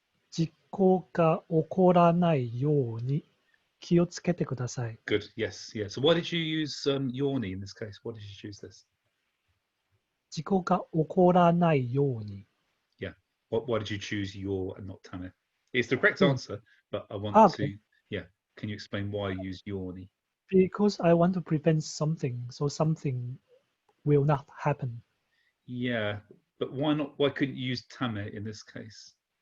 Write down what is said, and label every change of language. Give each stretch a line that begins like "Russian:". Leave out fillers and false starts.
Japanese: 事故が起こらないように気をつけてください.
English: Good. Yes. Yeah. So why did you use yoni in this case? Why did you choose this?
Japanese: 事故が起こらないように.
English: Yeah. Why did you choose your and not tame? It's the correct answer, but I want to. Yeah. Can you explain why you use yoni? Because I want to prevent something, so something will not happen. Yeah, but why not? Why couldn't you use tame in this case?